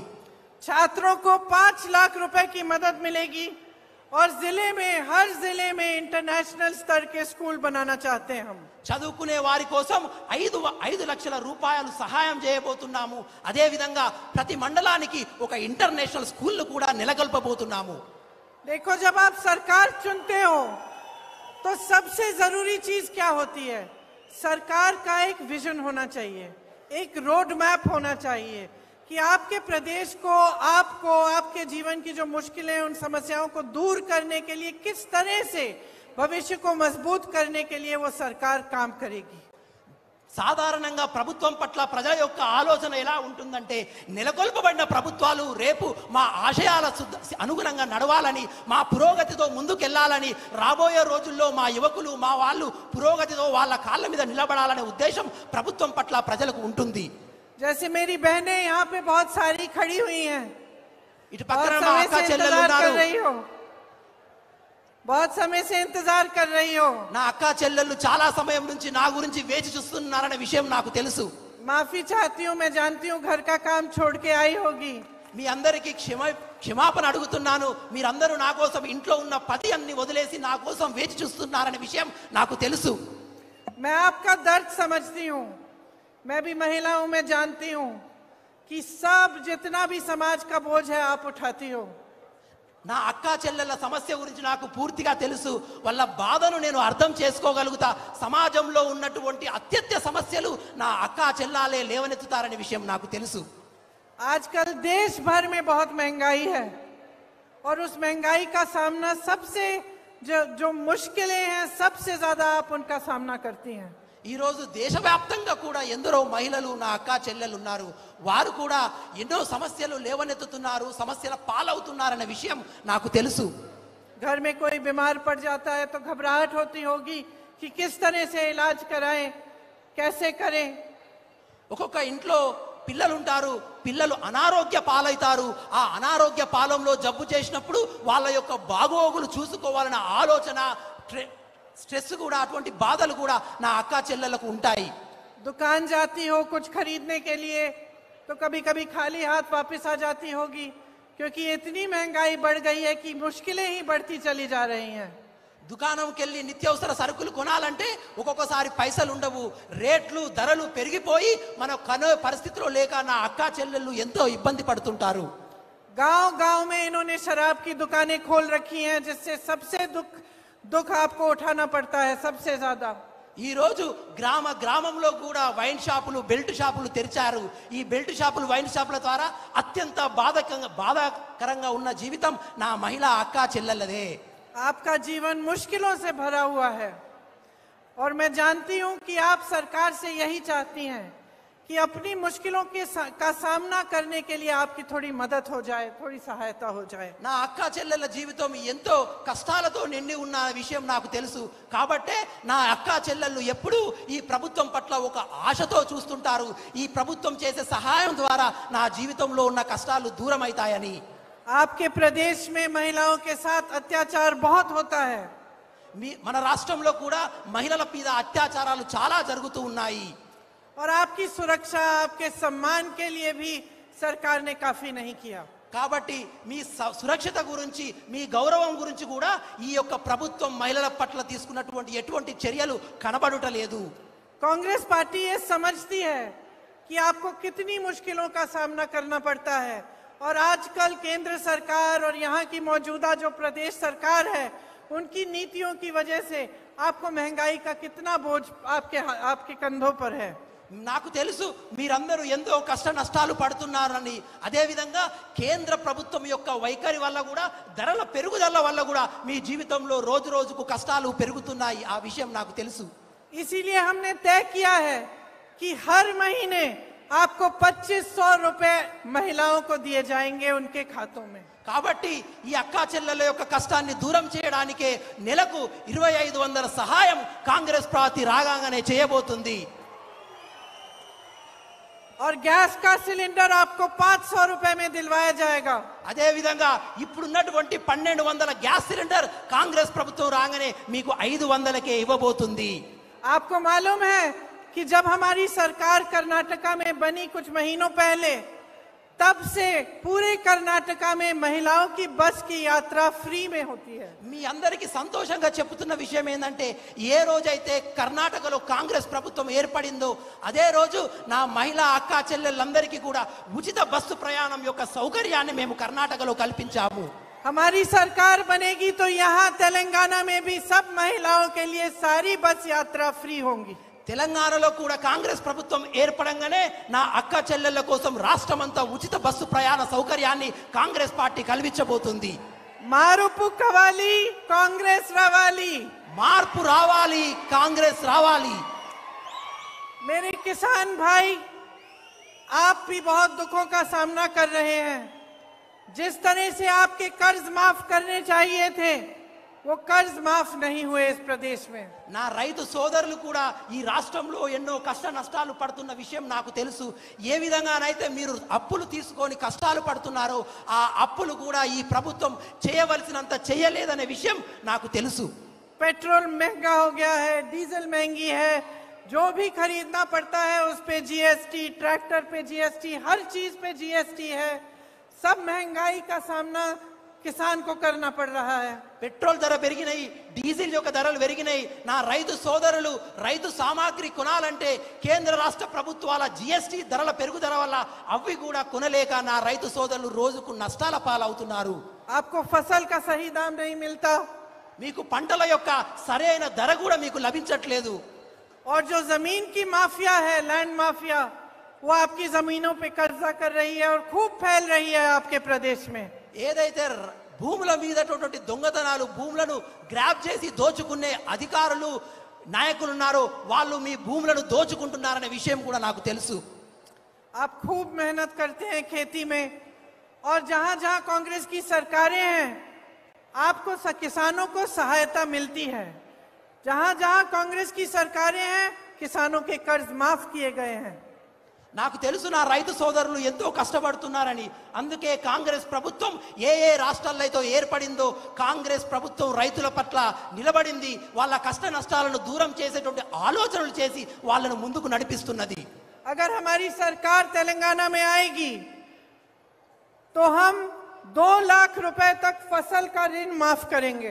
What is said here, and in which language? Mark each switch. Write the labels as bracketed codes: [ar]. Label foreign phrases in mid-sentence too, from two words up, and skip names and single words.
[hi] छात्रों को 5 लाख रुपए की मदद मिलेगी और जिले में, हर जिले में इंटरनेशनल स्तर के स्कूल बनाना चाहते हैं हम। [te] చదువుకునే వారి కోసం 5 లక్షల రూపాయలు సహాయం చేయబోతున్నాము. అదే విధంగా ప్రతి మండలానికి ఒక [en] International School [te] కూడా నెలకొల్పబోతున్నాము. [hi] देखो, जब आप सरकार चुनते हो तो सबसे जरूरी चीज क्या होती है? सरकार का एक विजन होना चाहिए, एक [en] road map [hi] होना चाहिए कि आपके प्रदेश को, आपको, आपके जीवन की जो मुश्किलें, उन समस्याओं को दूर करने के लिए किस तरह से भविष्य को मजबूत करने के लिए वो सरकार काम करेगी। [te] సాధారణంగా ప్రభుత్వం పట్ల ప్రజల యొక్క ఆలోచన ఎలా ఉంటుందంటే నెలకొల్పబడిన ప్రభుత్వాలు రేపు మా ఆశయాల అనుగుణంగా నడవాలని, మా పురోగతితో ముందుకెళ్లాలని, రాబోయే రోజుల్లో మా యువకులు, మా వాళ్ళు పురోగతితో వాళ్ళ కాళ్ళ మీద నిలబడాలనే ఉద్దేశం ప్రభుత్వం పట్ల ప్రజలకు ఉంటుంది. [hi] जैसे मेरी बहनें यहाँ पे बहुत सारी खड़ी हुई हैं, [te] ఇటు పక్కన మా అక్క చెల్లెలు ఉన్నారు, [hi] बहुत समय से इंतजार कर रही हो। [te] నా అక్క చెల్లెళ్ళు చాలా సమయం నుంచి నా గురించి వేచి చూస్తున్నారనే విషయం నాకు తెలుసు. [hi] माफी चाहती हूँ, मैं जानती हूँ घर का काम छोड़ के आई होगी। [te] మీ అందరికీ క్షమాపణ అడుగుతున్నాను. మీరందరూ నా కోసం ఇంట్లో ఉన్న పది అన్ని వదిలేసి నా కోసం వేచి చూస్తున్నారనే విషయం నాకు తెలుసు. [hi] मैं आपका दर्द समझती हूँ, मैं भी महिला हूँ, मैं जानती हूँ कि सब जितना भी समाज का बोझ है आप उठाती हो। [te] నా అక్క చెల్లెల సమస్య గురించి నాకు పూర్తిగా తెలుసు. వాళ్ళ బాధను నేను అర్థం చేసుకోగలుగుతా. సమాజంలో ఉన్నటువంటి అత్యత్య సమస్యలు నా అక్క చెల్లాలే లేవనెత్తుతారనే విషయం నాకు తెలుసు. [hi] आजकल देश भर में बहुत महंगाई है और उस महंगाई का सामना सबसे जो मुश्किलें हैं, सबसे ज्यादा आप उनका सामना करती हैं। [te] ఈ రోజు దేశవ్యాప్తంగా కూడా ఎందరో మహిళలు నా అక్క చెల్లెలు ఉన్నారు. వారు కూడా ఎన్నో సమస్యలు లేవనెత్తుతున్నారు, సమస్యల పాలవుతున్నారన్న విషయం నాకు తెలుసు. [hi] घर में कोई बीमार पड़ जाता है तो घबराहट होती होगी कि किस तरह से इलाज कराएं, कैसे करें। [te] ఒక్కొక్క ఇంట్లో పిల్లలు ఉంటారు, పిల్లలు అనారోగ్య పాలవుతారు. ఆ అనారోగ్య పాలంలో జబ్బు చేసినప్పుడు వాళ్ళ యొక్క బాగోగులు చూసుకోవాలన్న ఆలోచన స్ట్రెస్ కూడా అటువంటి బాధలు కూడా నా అక్క చెల్లెలకు ఉంటాయి. [hi] दुकान जाती हो कुछ खरीदने के लिए तो कभी कभी खाली हाथ वापस आ जाती होगी, क्योंकि इतनी महंगाई बढ़ गई है कि मुश्किलें ही बढ़ती चली जा रही हैं। [te] దుకాణంకి వెళ్ళి నిత్యావసర సరుకులు కొనాలంటే ఒక్కొక్కసారి పైసలు ఉండవు, రేట్లు ధరలు పెరిగిపోయి మన కొనే పరిస్థితిలో లేక నా అక్క చెల్లెళ్ళు ఎంతో ఇబ్బంది పడుతుంటారు. [hi] गांव गांव में इन्होंने शराब की दुकानें खोल रखी हैं, जिससे सबसे दुख आपको उठाना पड़ता है सबसे ज्यादा। [te] ఈ రోజు గ్రామ గ్రామంలో కూడా [en] wine shops belt shops [te] తెరిచారు. ఈ [en] belt shops wine shops [te] ద్వారా అత్యంత బాధాకరంగా ఉన్న జీవితం నా మహిళా అక్క చెల్లెళ్ళదే. [hi] आपका जीवन मुश्किलों से भरा हुआ है और मैं जानती हूं कि आप सरकार से यही चाहती हैं कि अपनी मुश्किलों का सामना करने के लिए आपकी थोड़ी मदद हो जाए, थोड़ी सहायता हो जाए। [te] నా అక్క చెల్లెళ్ళ జీవితం ఎంతో కష్టాలతో నిండి ఉన్న విషయం నాకు తెలుసు. కాబట్టే నా అక్క చెల్లెళ్ళు ఎప్పుడూ ఈ ప్రభుత్వం పట్ల ఒక ఆశతో చూస్తుంటారు. ఈ ప్రభుత్వం చేసే సహాయం ద్వారా నా జీవితంలో ఉన్న కష్టాలు దూరం అవుతాయని. [hi] आपके प्रदेश में महिलाओं के साथ अत्याचार बहुत होता है। [te] మన రాష్ట్రంలో కూడా మహిళల మీద అత్యాచారాలు చాలా జరుగుతూ ఉన్నాయి. [hi] और आपकी सुरक्षा आपके सम्मान के लिए भी सरकार ने काफी नहीं किया। [te] కాబట్టి మీ సురక్షిత గురించి మీ గౌరవం గురించి కూడా ఈ యొక్క ప్రభుత్వం మహిళల పట్ల తీసుకున్నటువంటి ఎటువంటి చర్యలు కనబడుటలేదు. [hi] कांग्रेस पार्टी ये समझती है कि आपको कितनी मुश्किलों का सामना करना पड़ता है, और आजकल केंद्र सरकार और यहाँ की मौजूदा जो प्रदेश सरकार है उनकी नीतियों की वजह से आपको महंगाई का कितना बोझ आपके कंधों पर है। [te] నాకు తెలుసు మీరందరూ ఎంతో కష్ట నష్టాలు పడుతున్నారని. అదే విధంగా కేంద్ర ప్రభుత్వం యొక్క వైఖరి వల్ల కూడా ధరల పెరుగుదల వల్ల కూడా మీ జీవితంలో రోజు రోజుకు కష్టాలు పెరుగుతున్నాయి. ఆ విషయం నాకు తెలుసు. [hi] इसीलिए हमने तय किया है कि हर महीने आपको 2500 रुपए महिलाओं को दिए जाएंगे उनके खातों में। [te] కాబట్టి ఈ అక్కా చెల్లెల యొక్క కష్టాన్ని దూరం చేయడానికే నెలకు 2500 సహాయం కాంగ్రెస్ పార్టీ రాగానే చేయబోతుంది. [hi] और गैस का सिलेंडर आपको 500 रुपए में दिलवाया जाएगा। [te] అదే విధంగా ఇప్పుడున్నటువంటి 1200 [en] gas cylinder [te] కాంగ్రెస్ ప్రభుత్వం రాగానే మీకు 500కే ఇవ్వబోతుంది. [hi] आपको मालूम है कि जब हमारी सरकार कर्नाटका में बनी कुछ महीनों पहले, तब से पूरे कर्नाटका में महिलाओं की बस की यात्रा फ्री में होती है। [te] మీ అందరికీ సంతోషంగా చెప్తున్న విషయం ఏంటంటే ఏ రోజైతే కర్ణాటకలో కాంగ్రెస్ ప్రభుత్వం ఏర్పడిందో అదే రోజు నా మహిళా అక్కా చెల్లెళ్ళందరికీ కూడా ఉచిత బస్సు ప్రయాణం యొక్క సౌకర్యాన్ని మేము కర్ణాటకలో కల్పించాము. [hi] हमारी सरकार बनेगी तो यहाँ तेलंगाना में भी सब महिलाओं के लिए सारी बस यात्रा फ्री होंगी। [te] తెలంగాణలో కూడా కాంగ్రెస్ ప్రభుత్వం ఏర్పడంగానే నా అక్క చెల్లెళ్ళ కోసం రాష్ట్రమంతా ఉచిత బస్సు ప్రయాణ సౌకర్యాన్ని కాంగ్రెస్ పార్టీ కల్పించబోతుంది. మారుపు కావాలి, కాంగ్రెస్ రావాలి. మార్పు రావాలి, కాంగ్రెస్ రావాలి. [hi] मेरे किसान भाई, आप भी बहुत दुखों का सामना कर रहे हैं। जिस तरह से आपके कर्ज माफ करने चाहिए थे, वो कर्ज माफ नहीं हुए इस प्रदेश में। [te] నా రైతు సోదరులు కూడా ఈ రాష్ట్రంలో ఎన్నో కష్ట నష్టాలు పడుతున్న విషయం నాకు తెలుసు. ఏ విధంగానైతే మీరు అప్పులు తీసుకొని కష్టాలు పడుతున్నారో ఆ అప్పులు కూడా ఈ ప్రభుత్వం చేయవలసినంత చేయలేదనే విషయం నాకు తెలుసు. [hi] पेट्रोल महंगा हो गया है, डीजल महंगी है, जो भी खरीदना पड़ता है उस पे जीएसटी, ट्रैक्टर पे जीएसटी, हर चीज पे जीएसटी है। सब महंगाई का सामना किसान को करना पड़ रहा है। [te] పెట్రోల్ ధర పెరిగినాయి, డీజిల్ యొక్క ధరలు పెరిగినాయి. నా రైతు సోదరులు రైతు సామాగ్రి కొనాలంటే కేంద్ర రాష్ట్ర ప్రభుత్వాల జీఎస్టీ ధరల పెరుగుదల వల్ల అవి కూడా కొనలేక నా రైతు సోదరులు రోజుకు నష్టాల పాలవుతున్నారు. [hi] आपको फसल का सही दाम नहीं मिलता, [te] మీకు పంటల యొక్క సరైన ధర కూడా మీకు లభించట్లేదు. [hi] और जो जमीन की माफिया है, [en] land mafia, [hi] वो आपकी जमीनों पे कब्जा कर रही है और खूब फैल रही है आपके प्रदेश में। [te] ఏదైతే భూముల మీదటువంటి దొంగతనాలు భూములను గ్రాబ్ చేసి దోచుకునే అధికారులు నాయకులు ఉన్నారో వాళ్ళు మీ భూములను దోచుకుంటున్నారనే విషయం కూడా నాకు తెలుసు. [hi] आप खूब मेहनत करते हैं खेती में, और जहां जहां कांग्रेस की सरकारें हैं आपको किसानों को सहायता मिलती है। जहां जहां कांग्रेस की सरकारें हैं किसानों के कर्ज माफ किए गए हैं. [te] నాకు తెలుసు నా రైతు సోదరులు ఎంతో కష్టపడుతున్నారని. అందుకే కాంగ్రెస్ ప్రభుత్వం ఏ ఏ రాష్ట్రాల్లో అయితే ఏర్పడిందో కాంగ్రెస్ ప్రభుత్వం రైతుల పట్ల నిలబడింది. వాళ్ళ కష్ట నష్టాలను దూరం చేసేటువంటి ఆలోచనలు చేసి వాళ్ళను ముందుకు నడిపిస్తున్నది. [hi] अगर हमारी सरकार तेलंगाना में आएगी तो हम 2 लाख रुपए तक फसल का ऋण माफ करेंगे.